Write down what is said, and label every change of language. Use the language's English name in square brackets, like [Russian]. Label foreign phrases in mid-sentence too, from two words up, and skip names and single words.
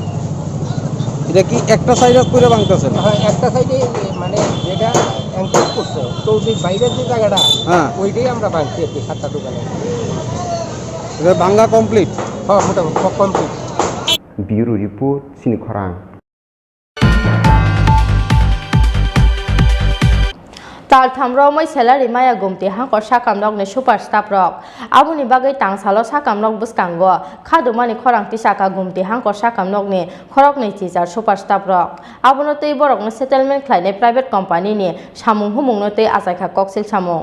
[Bangla] এটা কি একটা সাইডে করে ভাঙতেছে? হ্যাঁ, একটা সাইডে, মানে যেটা অ্যাঙ্কর করছে তৌবির বাইরের যে জায়গাটা, হ্যাঁ, ওইটাই আমরা ভাঙছি। 7টা দোকানে এটা ভাঙা কমপ্লিট? হ্যাঁ, মোটামুটি কমপ্লিট। [English] bureau report চিনি খরাং। [Kok Borok] Tal thamro moi salary maya gumti hangkor sakam nok ne superstar rok abuni bagai tangsalo sakam nok buskango khadumani khorang ti saka gumti hangkor sakam nok ne khorok nei [English] teacher superstar [Kok Borok] rok abuno tei borok ne settlement khlaine [English] private company [Kok Borok] ni samung humung no tei asaikha koksil samung